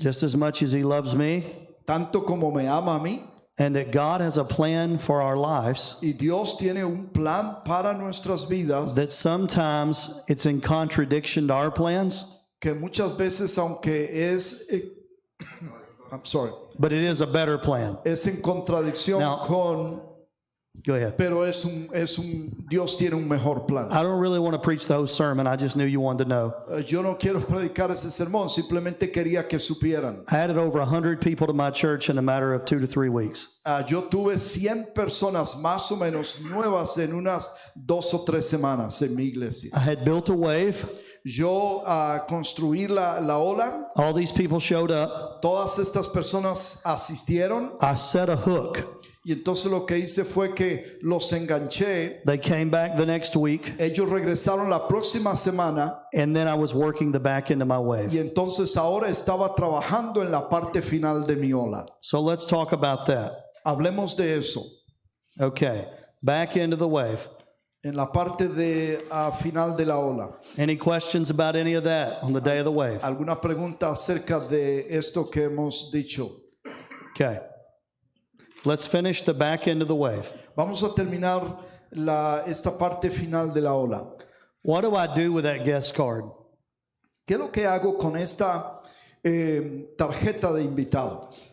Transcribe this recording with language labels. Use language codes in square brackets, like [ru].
[en] Just as much as he loves me, [es] tanto como me ama a mí. [en] and that God has a plan for our lives, [es] Y Dios tiene un plan para nuestras vidas [en] that sometimes it's in contradiction to our plans, [es] que muchas veces, aunque [en] I'm sorry, but it is a better plan. [es] es en contradicción [en] Now- [es] con, [en] Go ahead. [es] pero Dios tiene un mejor plan. [en] I don't really want to preach the whole sermon. I just knew you wanted to know. [es] Yo no quiero predicar ese sermón, simplemente quería que supieran. [en] I added over 100 people to my church in a matter of 2 to 3 weeks. [es] Yo tuve 100 personas más o menos nuevas en unas 2 o 3 semanas en mi iglesia. [en] I had built a wave. [es] Yo construí la ola, [en] All these people showed up. [es] todas estas personas asistieron [en] I set a hook. [es] Y entonces lo que hice fue que los enganché. [en] They came back the next week, [es] Ellos regresaron la próxima semana [en] and then I was working the back end of my [es] y [en] wave. [es] entonces ahora estaba trabajando en la parte final de mi ola. [en] So let's talk about that. [es] Hablemos de eso. [en] Okay, back end of the wave. [es] En la parte de final de la ola. [en] Any questions about any of that on the day of the wave? [es] ¿Alguna pregunta acerca de esto que hemos dicho? [en] Okay. Let's finish the back end of the wave. [es] Vamos a terminar esta parte final de la ola. [en] What do I do with that guest card? [es] ¿Qué es lo que hago con esta tarjeta de invitado?